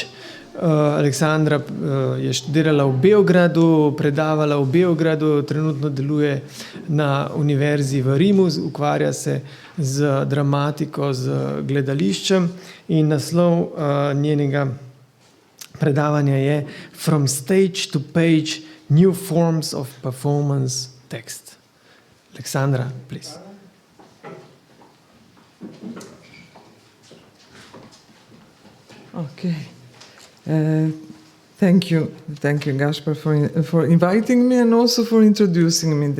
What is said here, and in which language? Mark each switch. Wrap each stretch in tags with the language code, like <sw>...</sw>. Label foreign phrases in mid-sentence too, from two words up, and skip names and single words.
<sl>Aleksandra je študirala v Beogradu, predavala v Beogradu, trenutno deluje na univerzi v Rimu, ukvarja se z dramatiko, z gledališčem in naslov njenega predavanja je From Stage to Page, New Forms of Performance Text.</sl> <en>Aleksandra, please. Okay. Thank you, 𝘀𝗶𝗺𝗀𝗁𝗧, for inviting me and also for introducing me.</en>